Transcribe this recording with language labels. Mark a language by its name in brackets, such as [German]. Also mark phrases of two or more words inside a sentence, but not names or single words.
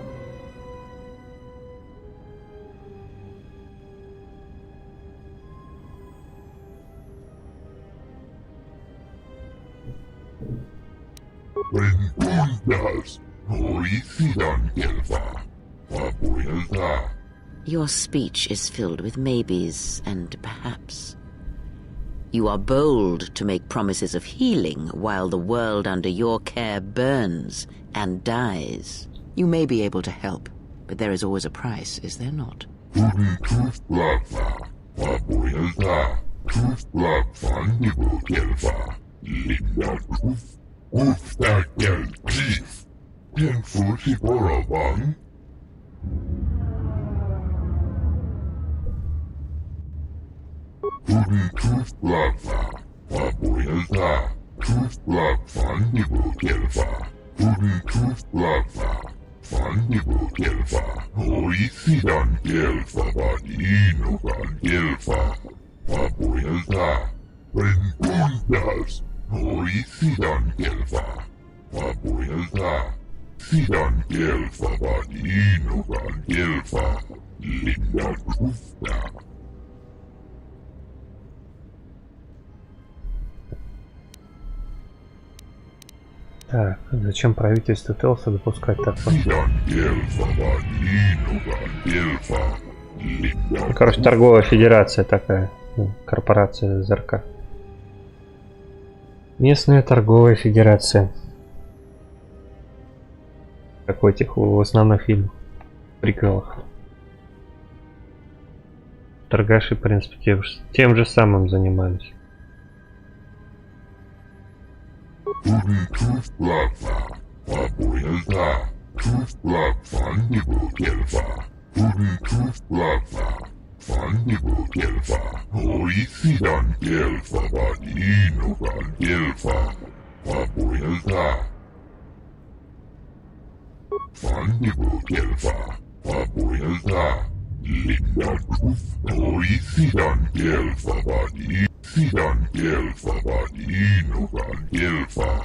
[English] Rengundas. Hoi Sidan Gelfa. Papuilta. Your speech is filled with maybes and perhaps. You are bold to make promises of healing while the world under your care burns and dies. You may be able to help, but there is always a price, is there not? Hudin Truth Blabfa. Papuilta. Truth Blabfa Nibu Gelfa. Linna Ruf. Ufta Gel Chief. Tenfusi Boravan. Hudin Truth Blabfa. Papuilta. Truth Blabfa Nibu Gelfa. Hudin Truth Blabfa. Fannibu Gelfa. Hoi Sidan Gelfa Vadinukan Gelfa. Papuilta. Rengundas. Hoi Sidan Gelfa. Papuilta. Sidan Gelfa Vadinukan Gelfa. Linna Rufta. [Russian] Так, зачем правительству Телса допускать такое? Короче, торговая федерация такая, корпорация ЗРК. Местная торговая федерация. Как в этих в основных фильмах, приколах. Торгаши, в принципе, тем же самым занимались. Hudin Truth Blabfa. Papuilta. Truth Blabfa Nibu Gelfa. Hudin Truth Blabfa. Fannibu Gelfa. Hoi Sidan Gelfa Vadinukan Gelfa. Papuilta. Fannibu Gelfa. Papuilta. Linna Ruf. Hoi Sidan Gelfa Vadinukan. Sidan Gelfa Vadinukan Gelfa.